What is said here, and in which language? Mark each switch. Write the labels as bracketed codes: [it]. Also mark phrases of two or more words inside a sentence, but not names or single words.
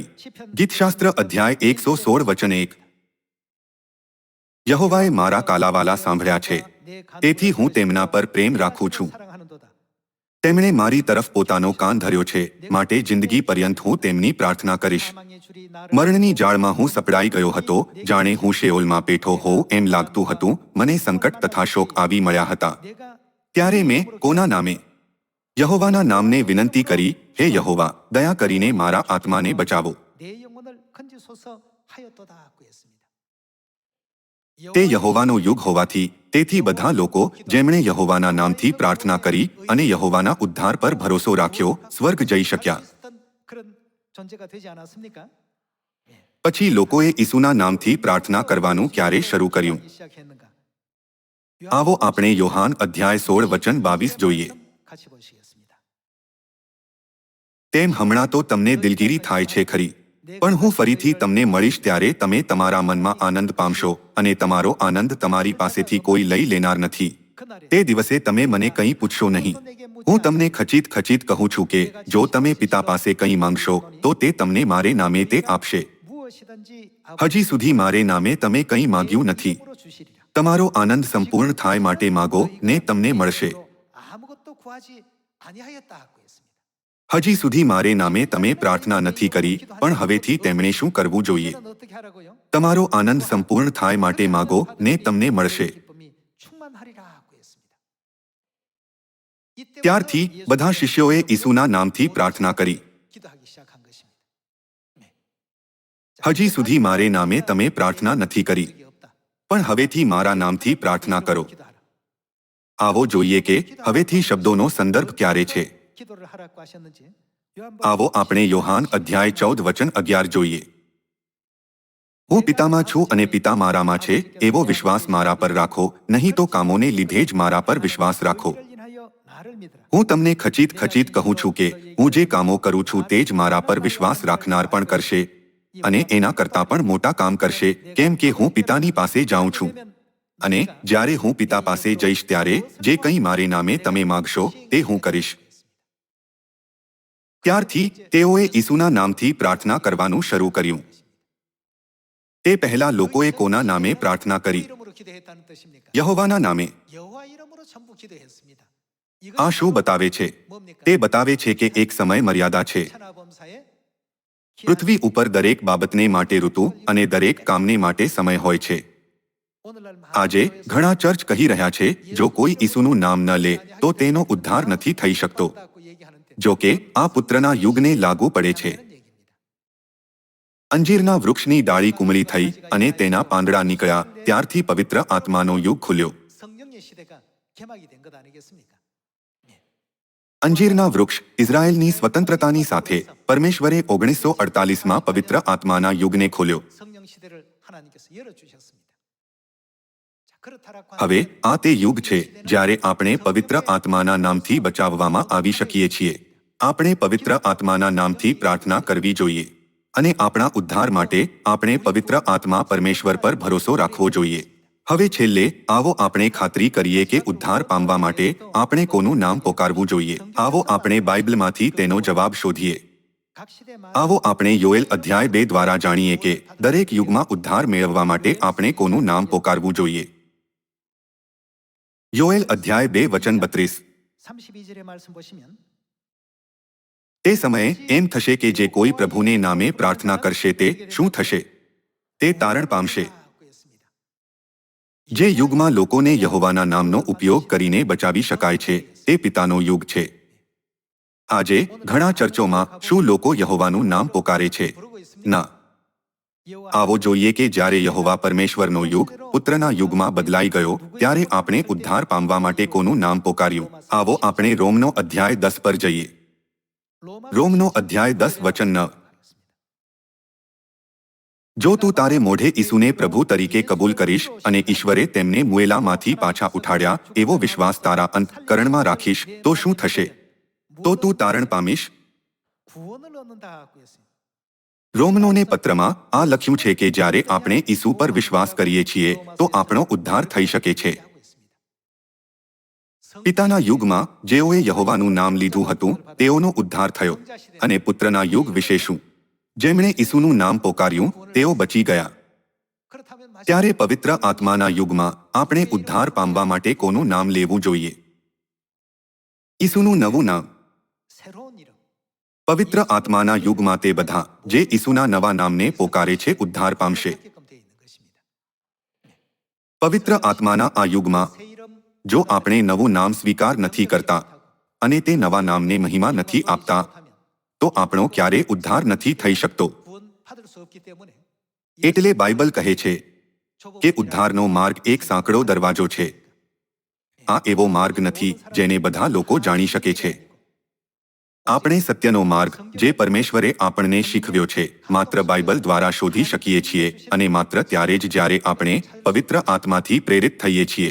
[gu] ગીતશાસ્ત્ર અધ્યાય 116 વચન 1. યહોવાએ મારા કાલાવાલા સાંભળ્યા છે, તેથી હું તેમના પર પ્રેમ રાખું છું. [ko] 사랑하는도다. [gu] તેમણે મારી તરફ પોતાનો કાન ધર્યો છે, માટે જિંદગી પર્યંત હું તેમની પ્રાર્થના કરીશ. [ko] 사망의 줄이 나를 [gu] મરણની જાળમાં હું સપડાઈ ગયો હતો, જાણે હું શેઓલમાં પેઠો હોઉં એમ લાગતું હતું. મને સંકટ તથા શોક આવી મળ્યા હતા. [ko] 내가 [gu] ત્યારે મેં કોના નામે? યહોવાના નામને વિનંતી કરી, હે યહોવા, દયા કરીને મારા આત્માને બચાવો. [ko] 내 영혼을 건지소서 하였도다 하고 했습니다. [gu] તે યહોવાનો યુગ હોવાથી તેથી બધા લોકો જેમણે યહોવાના નામથી પ્રાર્થના કરી અને યહોવાના ઉદ્ધાર પર ભરોસો રાખ્યો સ્વર્ગ જઈ શક્યા. [ko] 그런 존재가 되지 않았습니까? [gu] પછી લોકોએ ઈસુના નામથી પ્રાર્થના કરવાનું ક્યારે શરૂ કર્યું? [ko] 시작했는가? [gu] આવો આપણે યોહાન અધ્યાય 16 વચન 22 જોઈએ. [ko] 같이 보시겠습니다. [gu] તેમ હમણાં તો તમને દિલગીરી થાય છે ખરી, પણ હું ફરીથી તમને મળીશ ત્યારે તમે તમારા મનમાં આનંદ પામશો અને તમારો આનંદ તમારી પાસેથી કોઈ લઈ લેનાર નથી. તે દિવસે તમે મને કંઈ પૂછશો નહીં. હું તમને ખચિત ખચિત કહું છું કે જો તમે પિતા પાસે કંઈ માંગશો તો તે તમને મારે નામે તે આપશે. [ko] 무엇이든지 [gu] હજી સુધી મારે નામે તમે કંઈ માંગ્યું નથી. [ko] 아버지로 주시리라. [gu] તમારો આનંદ સંપૂર્ણ થાય માટે માગો ને તમને મળશે. [ko] 아무것도 구하지 아니하였다 하고 했습니다. [gu] હજી સુધી મારે નામે તમે પ્રાર્થના નથી કરી, પણ હવેથી તેમણે શું કરવું જોઈએ? [ko] 이제는 어떻게 하라고요? [gu] તમારો આનંદ સંપૂર્ણ થાય માટે માગો ને તમને મળશે. [ko] 기쁨이 충만하리라 하고 했습니다. 이때부터 [gu] ત્યારથી બધા શિષ્યોએ ઈસુના નામથી પ્રાર્થના કરી. [ko] 기도하기 시작한 것입니다. [gu] હજી સુધી મારે નામે તમે પ્રાર્થના નથી કરી, [ko] 적이 없다. [gu] પણ હવેથી મારા નામથી પ્રાર્થના કરો. [ko] 기도하라. [gu] આવો જોઈએ કે હવેથી શબ્દોનો સંદર્ભ ક્યારે છે. [ko] 기도를 하라고 하셨는지 [gu] આવો આપણે યોહાન અધ્યાય 14 વચન 11 જોઈએ. હું પિતામાં છું અને પિતા મારામાં છે એવો વિશ્વાસ મારા પર રાખો, નહીં તો કામોને લીધે જ મારા પર વિશ્વાસ રાખો. [ko] 인하여 나를 믿으라. [gu] હું તમને ખચિત ખચિત કહું છું કે હું જે કામો કરું છું તે જ મારા પર વિશ્વાસ રાખનાર પણ કરશે અને એના કરતાં પણ મોટા કામ કરશે, કેમ કે હું પિતાની પાસે જાઉં છું. અને જ્યારે હું પિતા પાસે જઈશ ત્યારે જે કંઈ મારે નામે તમે માગશો તે હું કરીશ. ત્યારથી તેઓએ ઈસુના નામથી પ્રાર્થના કરવાનું શરૂ કર્યું. તે પહેલા લોકોએ કોના નામે પ્રાર્થના કરી? [ko] 이름으로 기도했다는 뜻입니까? [gu] યહોવાના નામે. [ko] 여호와 이름으로 전부 기도했습니다. [gu] આ શું બતાવે છે? [ko] 뭡니까? [gu] તે બતાવે છે કે એક સમય મર્યાદા છે. [ko] 천하범사에 [gu] પૃથ્વી ઉપર દરેક બાબતને માટે ઋતુ અને દરેક કામને માટે સમય હોય છે. [ko] 오늘날 [gu] આજે ઘણા ચર્ચ કહી રહ્યા છે જો કોઈ ઈસુનું નામ ન લે તો તેનો ઉદ્ધાર નથી થઈ શકતો. જો કે આ પુત્રના યુગને લાગુ પડે છે. અંજીરના વૃક્ષની ડાળી કુમળી થઈ અને તેના પાંદડા નીકળ્યા ત્યારથી પવિત્ર આત્માનો યુગ ખુલ્યો. [ko] 성령의 시대가 개막이 된 것 아니겠습니까? [gu] અંજીરના વૃક્ષ ઇઝરાયેલની સ્વતંત્રતાની સાથે પરમેશ્વરે 1948માં પવિત્ર આત્માના યુગને ખોલ્યો. [ko] 성령 시대를 하나님께서 열어 주셨습니다. 자, 그렇다라고 [gu] હવે આ તે યુગ છે જ્યારે આપણે પવિત્ર આત્માના નામથી બચાવવામાં આવી શકીએ છીએ. આપણે પવિત્ર આત્માના નામથી પ્રાર્થના કરવી જોઈએ અને આપણા ઉદ્ધાર માટે આપણે પવિત્ર આત્મા પરમેશ્વર પર ભરોસો રાખવો જોઈએ. હવે છેલ્લે આવો આપણે ખાતરી કરીએ કે ઉદ્ધાર પામવા માટે આપણે કોનું નામ પોકારવું જોઈએ. આવો આપણે બાઇબલમાંથી તેનો જવાબ શોધીએ. [ko] 각 시대마다 [gu] આવો આપણે યોએલ અધ્યાય 2 દ્વારા જાણીએ કે દરેક યુગમાં ઉદ્ધાર મેળવવા માટે આપણે કોનું નામ પોકારવું જોઈએ. યોએલ અધ્યાય 2 વચન 32. [ko] 32절의 말씀 보시면 [gu] તે સમયે એમ થશે કે જે કોઈ પ્રભુને નામે પ્રાર્થના કરશે તે શું થશે? તે તારણ પામશે. [ko] 하고 했습니다. [gu] જે યુગમાં લોકોને યહોવાના નામનો ઉપયોગ કરીને બચાવી શકાય છે તે પિતાનો યુગ છે. આજે ઘણા ચર્ચોમાં શું લોકો યહોવાનું નામ પોકારે છે? [ko] 부르고 있습니다. [gu] ના. [ko] 여호와 [gu] આવો જોઈએ કે જ્યારે યહોવા પરમેશ્વરનો યુગ પુત્રના યુગમાં બદલાઈ ગયો ત્યારે આપણે ઉદ્ધાર પામવા માટે કોનું નામ પોકાર્યું? આવો આપણે રોમનો અધ્યાય 10 પર જઈએ. રોમનો અધ્યાય 10 વચન 9. જો તું તારે મોઢે ઈસુને પ્રભુ તરીકે કબૂલ કરીશ અને ઈશ્વરે તેમને મુએલામાંથી પાછા ઉઠાડ્યા એવો વિશ્વાસ તારા અંતઃકરણમાં રાખીશ તો શું થશે? તો તું તારણ પામીશ. [ko] 구원을 얻는다 하고 했습니다. [gu] રોમનોને પત્રમાં આ લખ્યું છે કે જ્યારે આપણે ઈસુ પર વિશ્વાસ કરીએ છીએ તો આપણો ઉદ્ધાર થઈ શકે છે. [ko] 하고 있습니다. [gu] પિતાના યુગમાં જેઓએ યહોવાનું નામ લીધું હતું તેઓનો ઉદ્ધાર થયો. અને પુત્રના યુગ વિશે શું? જેમણે ઈસુનું નામ પોકાર્યું તેઓ બચી ગયા. [ko] 그렇다면 마지막 [gu] ત્યારે પવિત્ર આત્માના યુગમાં આપણે ઉદ્ધાર પામવા માટે કોનું નામ લેવું જોઈએ? ઈસુનું નવું નામ. [ko] 새로운 이름 [gu] પવિત્ર આત્માના યુગમાં તે બધા જે ઈસુના નવા નામને પોકારે છે ઉદ્ધાર પામશે. [ko] 받게끔 되어 있는 것입니다. [gu] પવિત્ર આત્માના આ યુગમાં [ko] 새 이름 [gu] જો આપણે નવું નામ સ્વીકાર નથી કરતા અને તે નવા નામને મહિમા નથી આપતા તો આપણો ક્યારે ઉદ્ધાર નથી થઈ શકતો. [ko] 구원 받을 수 없기 때문에 [gu] એટલે બાઇબલ કહે છે કે ઉદ્ધારનો માર્ગ એક સાંકડો દરવાજો છે. આ એવો માર્ગ નથી જેને બધા લોકો જાણી શકે છે. આપણે સત્યનો માર્ગ જે પરમેશ્વરે આપણને શીખવ્યો છે માત્ર બાઇબલ દ્વારા શોધી શકીએ છીએ અને માત્ર ત્યારે જ જ્યારે આપણે પવિત્ર આત્માથી પ્રેરિત થઈએ છીએ.